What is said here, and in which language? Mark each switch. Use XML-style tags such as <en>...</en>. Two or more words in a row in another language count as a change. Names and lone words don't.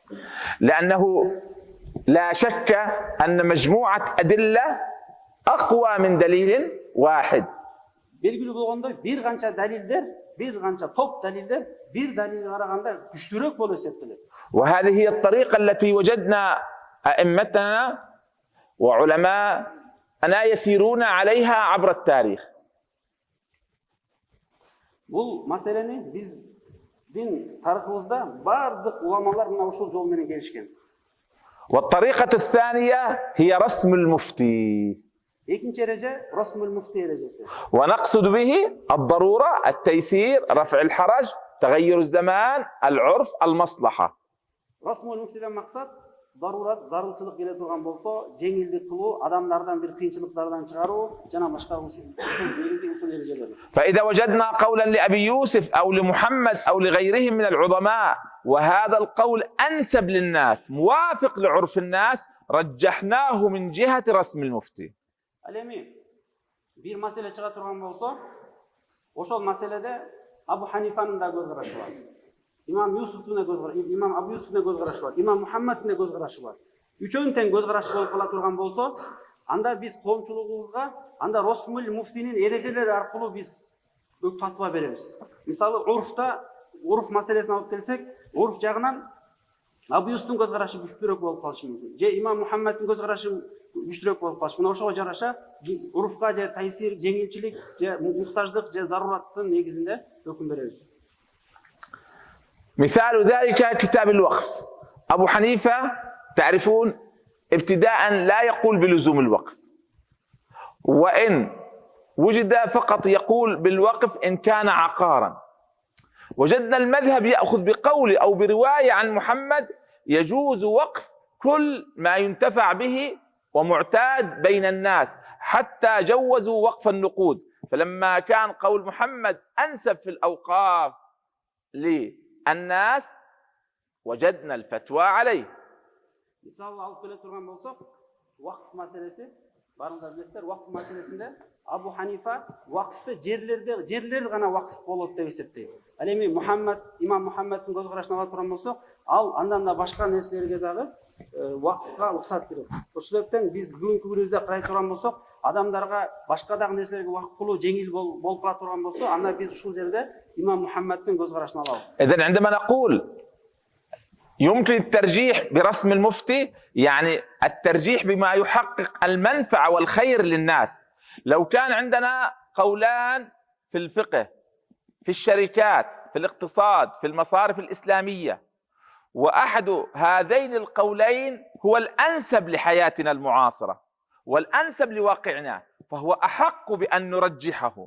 <ar>لأنه لا شك أن مجموعة أدلة أقوى من دليل واحد.</ar> <ky>Belgili болгондой бир канча далилдер, бир канча топ далилдер бир далилге караганда күчтүүрөөк болуп эсептелет.</ky> <ar>وهذه هي الطريقة التي وجدنا أئمتنا وعلماءنا يسيرون عليها عبر التاريخ.</ar> <ky>Бул маселени биздин тарыхыбызда бардык уламалар мына ушул жол менен келишкен.</ky> <ar>والطريقة الثانية هي رسم المفتي،</ar> <ky>Экинчи эреже</ky> <ar>رسم المفتي</ar> <ky>эрежеси.</ky> <ar>ونقصد به الضرورة، التيسير، رفع الحرج، تغير الزمان، العرف، المصلحة.</ar> <ky>Расмул муфтиден максат дарурат, зарылчылык келе турган болсо, жеңилдик кылуу, адамдардан бир кыйынчылыктардан чыгаруу жана башка негизги усул эрежелер.</ky> <ar>فإذا وجدنا قولا لأبي يوسف أو لمحمد أو لغيرهم من العظماء وهذا القول أنسب للناس موافق لعرف الناس رجحناه من جهة رسم المفتي.</ar> <ky>Ал эми бир маселе чыга турган болсо, ошол маселеде Абу Ханифанын да көз карашы бар. Имам Юсуфтун да көз карашы, имам Абу Юсуфтун да көз карашы бар, имам Мухаммадтын да көз карашы бар. Үчөөнүн тең көз карашы болуп кала турган болсо, анда биз коомчулугубузга анда Расмул муфтинин эрежелери аркылуу биз фатва беребиз. Мисалы урф маселесин алып келсек, урф жагынан Абу Юсуфтун көз карашы күчтүүрөөк болуп калышы мүмкүн. Же имам Мухаммадтын көз карашы күчтүүрөөк болуп калышы. Мына ошого жараша урфка же тайсир, жеңилчилик, же муктаждык, же зарураттын негизинде өкүм беребиз.</ky> <ar>مثال ذلك كتاب الوقف. أبو حنيفة تعرفون ابتداء لا يقول بلزوم الوقف، وإن وجد فقط يقول بالوقف إن كان عقارا. وجدنا المذهب يأخذ بقول أو برواية عن محمد يجوز وقف كل ما ينتفع به ومعتاد بين الناس، حتى جوزوا وقف النقود. فلما كان قول محمد أنسب في الأوقاف للناس وجدنا الفتوى عليه.</ar> <ky>Мисалы алып келе турган болсок, вакыф маселеси, барыңыздар билесиздер, вакыф маселесинде Абу Ханифа вакыфты жерлер гана вакыф болот деп эсептейт. Ал эми имам Мухаммадтын көз карашын ала турган болсок, ал андан да башка нерселерге дагы вакыфка уруксат берет. Ошол себептен биз бүгүнкү күнүбүздө карай турган болсок, адамдарга башка дагы нерселерге вакыф кылуу жеңил болуп кала турган болсо, анда биз ушул жерде имам Мухаммадтын көз карашын алабыз.</ky> <ar>إذن عندما نقول يمكن الترجيح برسم المفتي، يعني الترجيح بما يحقق المنفعة والخير للناس. لو كان عندنا قولان في الفقه، في الشركات، في الاقتصاد، في المصارف الإسلامية، وأحد هذين القولين هو الأنسب لحياتنا المعاصرة والأنسب لواقعنا، فهو أحق بأن نرجحه.</ar>